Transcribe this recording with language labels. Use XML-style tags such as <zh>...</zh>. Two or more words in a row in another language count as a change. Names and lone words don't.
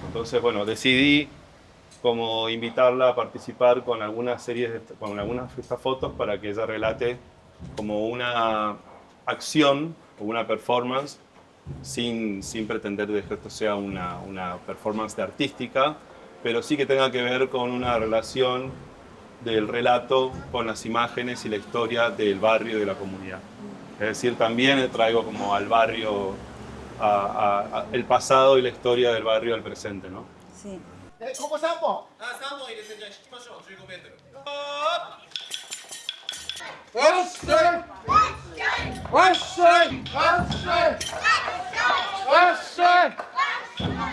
<es>Entonces, bueno, decidí como invitarla a participar con algunas series, con algunas de estas fotos para que ella relate como una acción o una performance sin pretender de que esto sea una performance de artística, pero sí que tenga que ver con una relación del relato con las imágenes y la historia del barrio y de la comunidad. Es decir, también traigo como al barrio, el pasado y la historia del barrio al presente, ¿no? Sí.</es> <ja>ここ3本 3本入れてじゃあ引きましょう15メートルわっしょいわっしょいわっしょいわっしょい</ja>